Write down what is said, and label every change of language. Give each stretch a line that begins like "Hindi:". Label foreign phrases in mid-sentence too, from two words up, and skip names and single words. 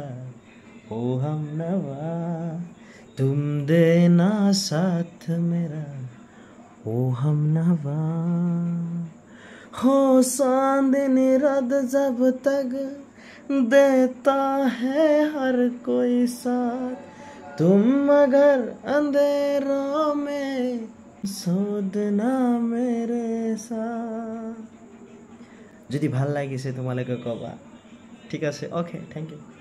Hindi: ओ हमनवा तुम देना साथ मेरा ओ हमनवा हो चांदनी रात जब तक देता है हर कोई साथ तुम मगर अंधेरों में सोदना मेरे
Assamese: साथ যদি ভাল লাগিছে তোমালোকে কবা ঠিক আছে ওকে
English: thank you